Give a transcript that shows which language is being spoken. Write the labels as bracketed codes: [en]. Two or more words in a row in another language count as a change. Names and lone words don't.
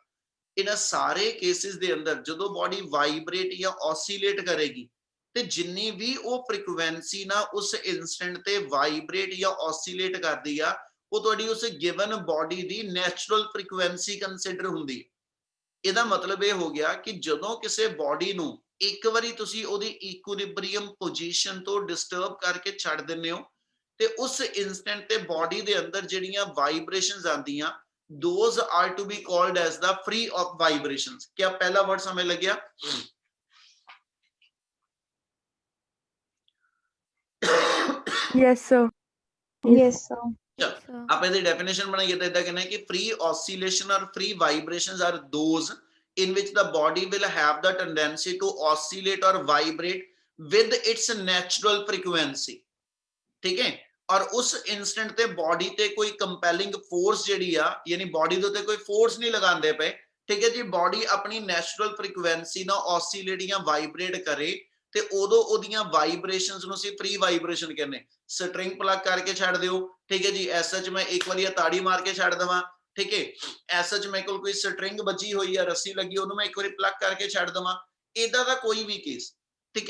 [pa] ਇਹਨਾਂ ਸਾਰੇ ਕੇਸਿਸ ਦੇ ਅੰਦਰ ਜਦੋਂ ਬਾਡੀ ਵਾਈਬ੍ਰੇਟ ਜਾਂ ਆਸੀਲੇਟ ਕਰੇਗੀ, ਤੇ ਜਿੰਨੀ ਵੀ ਉਹ ਫ੍ਰੀਕੁਐਂਸੀ ਨਾ ਉਸ ਇਨਸਟੈਂਟ ਤੇ ਵਾਈਬ੍ਰੇਟ ਜਾਂ ਆਸੀਲੇਟ ਕਰਦੀ ਆ, ਉਹ ਤੁਹਾਡੀ ਉਸ [en] given body [pa] ਦੀ [en] natural frequency [pa] ਕੰਸੀਡਰ ਹੁੰਦੀ ਹੈ। ਇਹਦਾ ਮਤਲਬ ਇਹ ਹੋ ਗਿਆ ਕਿ ਜਦੋਂ ਕਿਸੇ ਬਾਡੀ ਨੂੰ ਇੱਕ ਵਾਰੀ ਤੁਸੀਂ ਉਹਦੀ [en] equilibrium position [pa] ਤੋਂ ਡਿਸਟਰਬ ਕਰਕੇ ਛੱਡ ਦਿੰਦੇ ਹੋ, ਤੇ ਉਸ ਇਨਸਟੈਂਟ ਤੇ ਬਾਡੀ ਦੇ ਅੰਦਰ ਜਿਹੜੀਆਂ ਵਾਈਬ੍ਰੇਸ਼ਨਸ ਆਉਂਦੀਆਂ, [en] those are to be called as the free of vibrations। [hi] क्या पहला वर्ड समझ लग गया? [en] Yes, sir. Yes, sir. [pa] ਚਲ ਆਪਾਂ ਇਹਦੀ ਡੈਫੀਨੇਸ਼ਨ ਬਣਾਈਏ ਤਾਂ ਇਦਾਂ ਕਹਿੰਦੇ ਕਿ [en] free oscillation or free vibrations are those in which the body will have the tendency to oscillate or vibrate with its natural frequency, [hi] ठीक है। [pa] ਔਰ ਉਸ ਇੰਸਟੈਂਟ ਤੇ ਬਾਡੀ ਤੇ ਕੋਈ [en] compelling force [pa] ਜਿਹੜੀ ਆ ਯਾਨੀ ਬॉडी ਦੇ ਉੱਤੇ ਕੋਈ ਫੋਰਸ ਨਹੀਂ ਲਗਾਉਂਦੇ ਪਏ, ਠੀਕ ਹੈ ਜੀ। ਬॉडी ਆਪਣੀ [en] natural frequency [pa] ਨਾਲ ਆਸੀਲੇਟ ਜਾਂ ਵਾਈਬ੍ਰੇਟ ਕਰੇ ਤੇ ਉਦੋਂ ਉਹਦੀਆਂ ਵਾਈਬ੍ਰੇਸ਼ਨਸ ਨੂੰ ਅਸੀਂ [en] free vibration [pa] ਕਹਿੰਦੇ। [en] string plug [pa] ਕਰਕੇ ਛੱਡ ਦਿਓ, ਠੀਕ ਹੈ ਜੀ। ਐਸਾ ਚ ਮੈਂ ਇੱਕ ਵਾਰੀ ਤਾੜੀ ਮਾਰ ਕੇ ਛੱਡ ਦਵਾਂ, ਠੀਕ ਹੈ। ਐਸਾ ਚ ਮੇਰੇ ਕੋਲ ਕੋਈ ਸਟ੍ਰਿੰਗ ਵੱਜੀ ਹੋਈ ਆ, ਰੱਸੀ ਲੱਗੀ, ਉਹਨੂੰ ਮੈਂ ਇੱਕ ਵਾਰੀ ਪਲੱਗ ਕਰਕੇ ਛੱਡ ਦਵਾਂ, ਇਦਾਂ ਦਾ ਕੋਈ ਵੀ ਕੇਸ, ਠੀਕ ਹੈ।